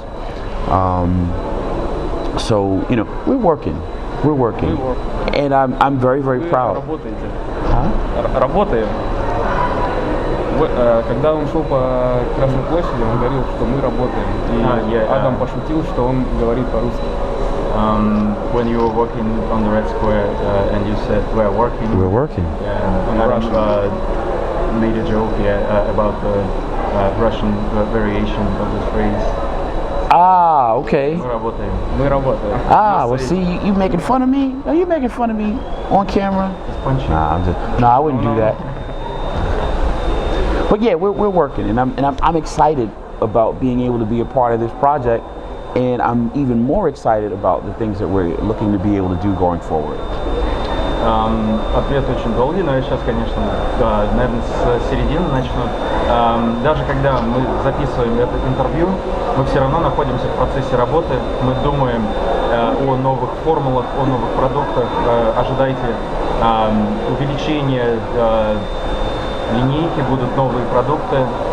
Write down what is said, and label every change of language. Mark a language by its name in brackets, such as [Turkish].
[English] So we're working, and I'm very, very proud. [Russian] Работаем. Когда он шел по Красной площади, он говорил, что мы работаем. И Адам пошутил, что он говорит по-русски. [English] When you were walking on the Red Square and you said we're working. We're working. And Adam made a joke about the Russian variation of this phrase. Ah, okay. [Russian] Мы работаем. [English] Ah, well, see, you making fun of me? Are you making fun of me on camera? Nah, I wouldn't do that. But yeah, we're working, and I'm excited about being able to be a part of this project, and I'm even more excited about the things that we're looking to be able to do going forward. [Russian] Ответ очень долгий, но я сейчас, конечно, наверное, с середины начну. Даже когда мы записываем это интервью, мы все равно находимся в процессе работы. Мы думаем о новых формулах, о новых продуктах. Ожидайте увеличения линейки, будут новые продукты.